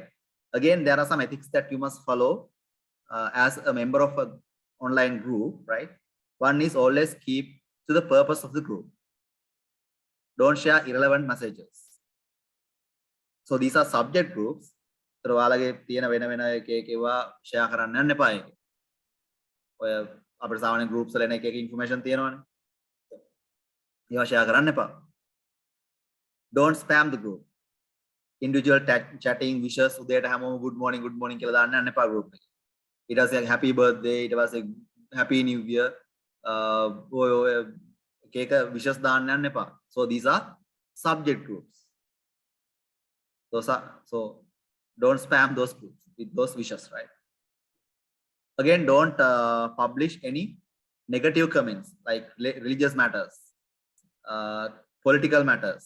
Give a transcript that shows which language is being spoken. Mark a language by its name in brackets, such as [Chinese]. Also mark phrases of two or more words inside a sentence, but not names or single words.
[English] Again, there are some ethics that you must follow as a member of an online group, right? One is always keep to the purpose of the group. Don't share irrelevant messages. So these are subject groups. [Sinhala] So ඔයාලගේ තියෙන වෙන වෙන එක ඒවා share කරන්න යන්න එපා ඒක. ඔය අපේ සාමාන්‍ය groups වල එන එක එක information තියෙනවනේ. ඒවා share කරන්න එපා. [English] Don't spam the group. Individual chatting wishes [Sinhala] උදේට හැමෝම [English] good morning [Sinhala] කියලා දාන්න යන්න එපා group එකේ. ඊට පස්සේ [English] happy birthday [Sinhala] ඊට පස්සේ [English] happy new year [Sinhala] ඔය එක එක wishes දාන්න යන්න එපා. [English] So these are subject groups. So don't spam those groups with those wishes, right? Again, don't publish any negative comments like religious matters, political matters.